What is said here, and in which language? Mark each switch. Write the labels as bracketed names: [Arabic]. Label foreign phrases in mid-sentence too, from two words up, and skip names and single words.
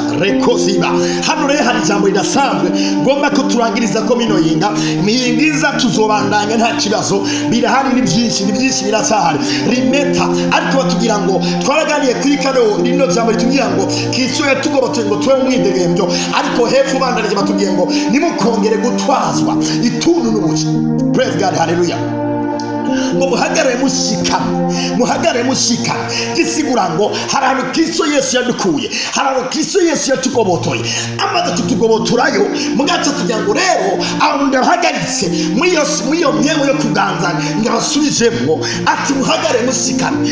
[Rundi] Rekoziba hano rero hari ijambo ridasanzwe ngomba ko turangiriza ko mino yinga mihingiza tuzobandanya nta kibazo, birahari ni byinshi birasahari rimeta. Ariko batugira ngo twaraganiye kuri kano rino jambo ritubwira ngo Kristo yatugobotoye ngo tube mu mwidegembyo, ariko hepfo bandanije batubwiye ngo nimukongere gutwazwa ituntu n'ubuja. [English] Praise God, hallelujah. [Rundi] ngo muhagarare mushikame gisigura ngo hari ahantu Kristo Yesu yadukuye, hari ahantu Kristo Yesu yatugobotoye, amaze tutugobotorayo mugaca tugira ngo rero aho ndahagaritse mwiyo myego yo kuganza ngabasubijemo ati muhagarare mushikame.